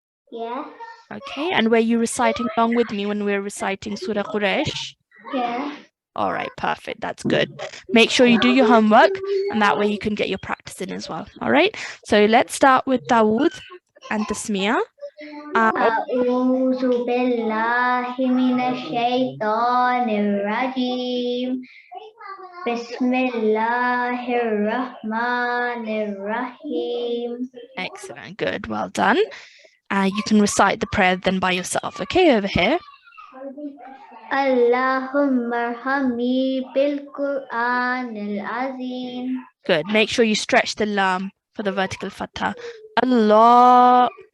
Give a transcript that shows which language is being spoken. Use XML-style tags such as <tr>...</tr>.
<en>Yeah. Okay. And were you reciting along with me when we were reciting Surah Quraysh? Yeah. All right, perfect. That's good. Make sure you do your homework, and that way you can get your practice in as well. All right. So let's start with Dawood and Tasmiyah.</en> <ar>أعوذ بالله من الشيطان الرجيم بسم الله الرحمن الرحيم.</ar> <en>Excellent. Good. Well done. You can recite the prayer then by yourself. Okay, over here.</en> <ar>Allahumma arhamni bil-Qur'an al-azim.</ar> <en>Good. Make sure you stretch the lam for the vertical fathah. Allah.</en>